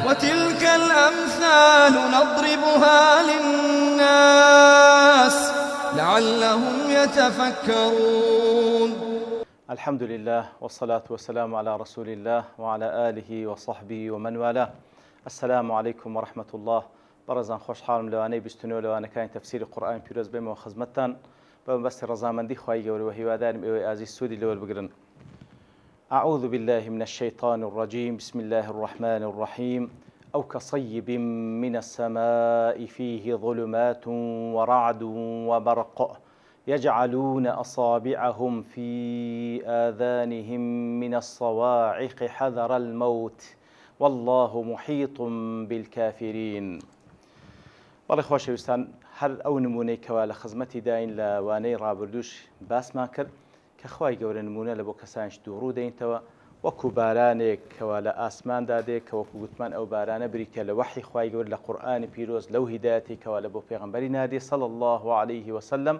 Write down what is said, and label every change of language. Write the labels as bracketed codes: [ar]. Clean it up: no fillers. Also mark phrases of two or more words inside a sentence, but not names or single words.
[ar] وتلك الأمثال نضربها للناس لعلهم يتفكرون. الحمد لله والصلاة والسلام على رسول الله وعلى آله وصحبه ومن والاه. السلام عليكم ورحمة الله. [ckb] برزان خوش حالم لوانەی بیستنەوە لەوانەکانی تەفسیری قورئانی پیرۆز بێمەوە خزمەتتان بە مەبەستی ڕەزامەندی خوای گەورە و هیوادارم ئێوەی ئازیز سوودی لەوەربگرن. [ar] أعوذ بالله من الشيطان الرجيم. بسم الله الرحمن الرحيم. أو كصيب من السماء فيه ظلمات ورعد وبرق يجعلون أصابعهم في آذانهم من الصواعق حذر الموت والله محيط بالكافرين. [ckb] بەڵێ خۆشەویستان، هەر ئەو نمونەی کەوا لە خزمەتی داین لە وانەی ڕابردووش باسمان کرد کە خوای گەورە نمونە لە بۆ کەسانش دووڕوو دەینتەوە وەکو بارانێک کەوا لە ئاسماندا دێت کە وەکو گوتمان ئەو بارانە بریتە لە وەحی خوای گەورە لە قورئانی پیرۆز لەو هیدایەتی کەوا لە بۆ پێغەمبەری نادێ [ar] صلی الله عليه وسلم.